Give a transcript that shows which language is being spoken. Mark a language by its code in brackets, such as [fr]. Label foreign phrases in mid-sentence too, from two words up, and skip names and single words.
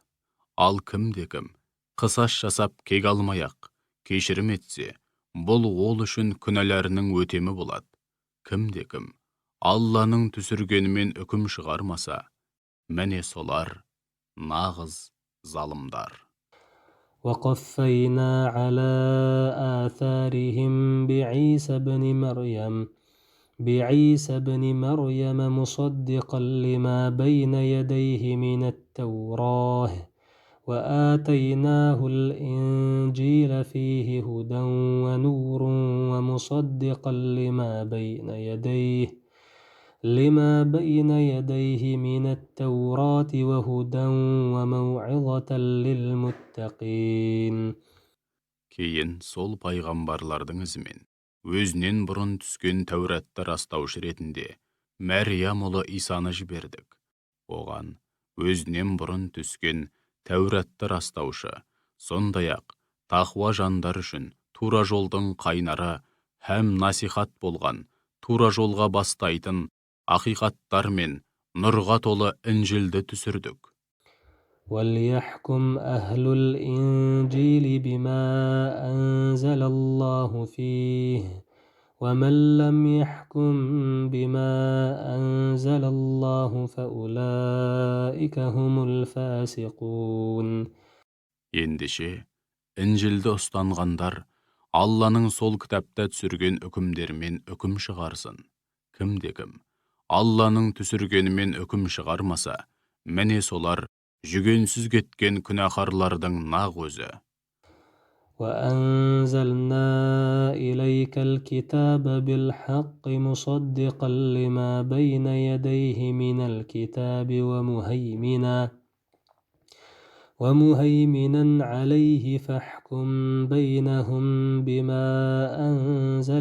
[kk] Ал кімде-кім қысас жасап кек алмай-ақ кешірім етсе, бұл ол үшін күнәларының өтемі болады. Кімде-кім Алланың түсіргенімен үкім шығармаса, міне солар нағыз залымдар. [ar] وقفينا على آثارهم بعيسى بن مريم مصدقا لما بين يديه من التوراة وآتيناه الإنجيل فيه هدى ونور ومصدقا لما بين يديه من التوراة وهدى وموعظة للمتقين. [kk] Кейін сол пайғамбарлардың ізімен өзінен бұрын түскен Тәуратты растаушы ретінде Мәрия ұлы Исаны жібердік. Оған өзінен бұрын түскен Тәуратты растаушы, сондай-ақ тақуа жандар үшін тура жолдың қайнары һәм насихат болған, тура жолға бастайтын ақиқаттар мен нұрға толы Інжілді түсірдік. [ar] وَلْيَحْكُمْ أَهْلُ الْإِنْجِيلِ بِمَا أَنْزَلَ اللَّهُ فِيهِ وَمَنْ لَمْ يَحْكُمْ بِمَا أَنْزَلَ اللَّهُ فَأُولَئِكَ هُمُ الْفَاسِقُونَ. [kk] Ендеше, Інжілді ұстанғандар Алланың сол кітапта түсірген үкімдерімен үкім шығарсын. Кімде-кім Алланың түсіргенімен үкім шығармаса, міне солар жүгенсіз кеткен күнәһарлардың нақ өзі. [ar] وَأَنْزَلْنَا إِلَيْكَ الْكِتَابَ بِالْحَقِّ مُصَدِّقًا لِمَا بَيْنَ يَدَيْهِ مِنَ الْكِتَابِ وَمُهَيْمِنًا عَلَيْهِ فَاحْكُمْ بَيْنَهُمْ بِمَا أَنْزَلَ